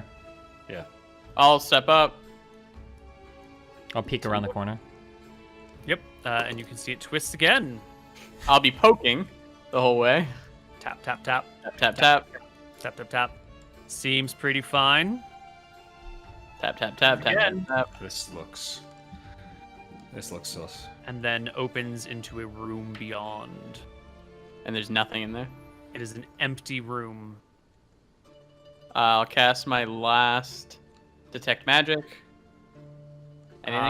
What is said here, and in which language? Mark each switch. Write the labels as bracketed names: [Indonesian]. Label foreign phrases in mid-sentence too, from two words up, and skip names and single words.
[English] Yeah. I'll step up. I'll peek around the corner. Yep. And you can see it twists again. I'll be poking the whole way. Tap, tap, tap. Tap, tap, tap. Tap, tap, tap. Seems pretty fine. Tap, tap, tap, tap, Again. tap, tap. This looks sus. And then opens into a room beyond. And there's nothing in there. It is an empty room. I'll cast my last detect magic. Anything?